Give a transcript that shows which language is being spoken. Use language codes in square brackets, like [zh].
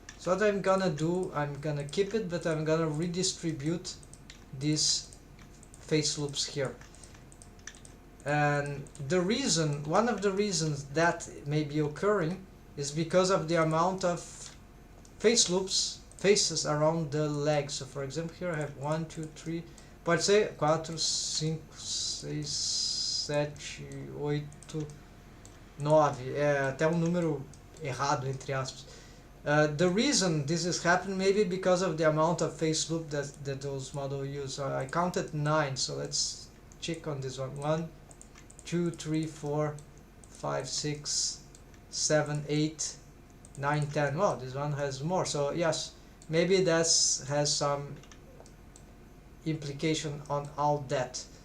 [en] So what I'm gonna do, I'm gonna keep it, but I'm gonna redistribute these face loops here. And one of the reasons that may be occurring is because of the amount of faces around the leg. So for example, here I have [pt] 1, 2, 3, pode ser 4, 5, 6, 7, 8, 9, é até um número errado entre aspas. [en] The reason this is happening maybe because of the amount of face loop that those models use. So I counted 9, so let's check on this one. 1, 2, 3, 4, 5, 6, 7, 8, 9, 10. Well, this one has more. So yes, maybe that has some implication on all that.